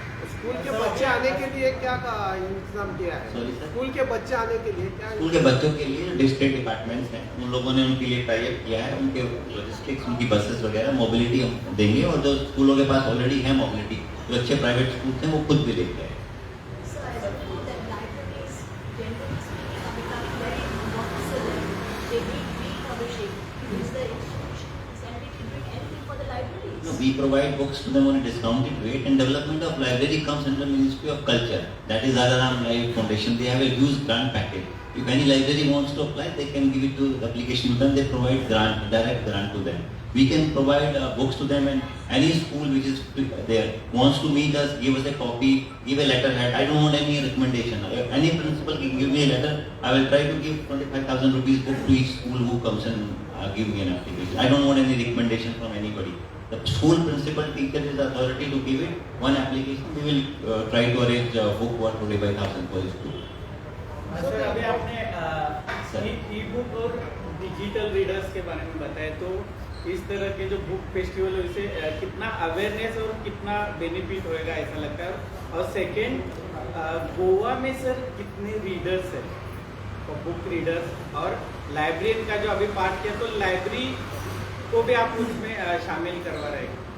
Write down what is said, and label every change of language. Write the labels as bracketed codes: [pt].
[hi] School के बच्चे आने के लिए क्या का इंतजाम किया है? [en] Sorry, sir? [hi] स्कूल के बच्चे आने के लिए क्या? स्कूल के बच्चों के लिए डिस्ट्रिक्ट डिपार्टमेंट्स हैं, उन लोगों ने उनके लिए टाई अप किया है। उनके लॉजिस्टिक्स, उनकी बसेस वगैरह, मोबिलिटी हम देंगे और जो स्कूलों के पास ऑलरेडी है मोबिलिटी, जो अच्छे प्राइवेट स्कूल हैं वो खुद भी लेते हैं। [en] So as I know that libraries, generally speaking, are becoming very monopolistic. They need republishing. Is the institutions and we can bring anything for the libraries. No, we provide books to them on a discounted rate, and development of library comes under Ministry of Culture. That is Araram Live Foundation. They have a huge grant package. If any library wants to apply, they can give it to the application to them. They provide grant, direct grant to them. We can provide books to them, and any school which is there wants to meet us, give us a copy, give a letterhead. I don't want any recommendation. If any principal can give me a letter, I will try to give 25,000 rupees book to each school who comes and give me an application. I don't want any recommendation from anybody. The school principal teacher is the authority to give it one application. We will try to arrange book worth 25,000 for his school. [hi] Sir अभी आपने ई book और digital readers के बारे में बताया, तो इस तरह के जो बुक फेस्टिवल है उससे कितना अवेयरनेस और कितना बेनिफिट होएगा ऐसा लगता है? और सेकेंड, गोवा में सर कितने रीडर्स हैं, बुक रीडर्स, और लाइब्रेरियन का जो अभी पार्ट किया, तो लाइब्रेरी को भी आप उसमें शामिल करवा रहे हैं?